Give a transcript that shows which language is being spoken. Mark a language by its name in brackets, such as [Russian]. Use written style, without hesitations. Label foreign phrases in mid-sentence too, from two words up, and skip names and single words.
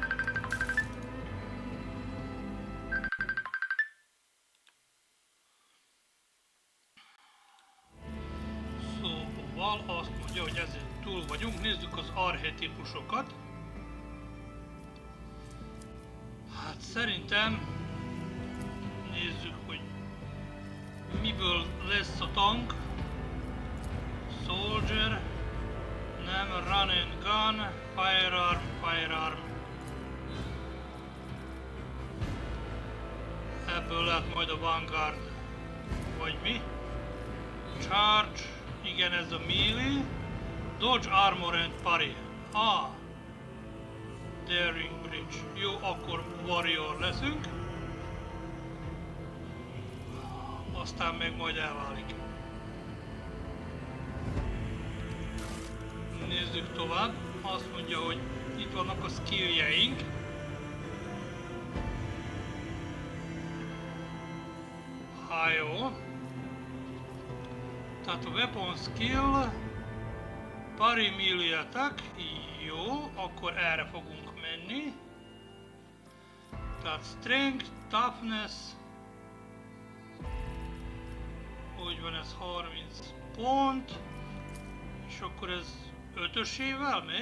[Hungarian] Szóval azt mondja, hogy ezzel túl vagyunk. Nézzük az archetípusokat. Hát szerintem nézzük, hogy miből lesz a tank. Soldier, nem, [English] run and gun, firearm. [Hungarian] Ebből lehet majd a Vanguard, vagy mi? Charge, igen, ez a melee. [English] Dodge, armor and parry. Daring Bridge. [Hungarian] Jó, akkor Warrior leszünk. Aztán meg majd elválik. Nézzük tovább. Azt mondja, hogy itt vannak a skilljeink. Jó. Tehát a [English] weapon skill, parry, melee attack. [Hungarian] Jó, akkor erre fogunk menni. Tehát [English] strength, toughness. [Hungarian] Úgy van, ez 30 pont. És akkor ez 5-ösével megy.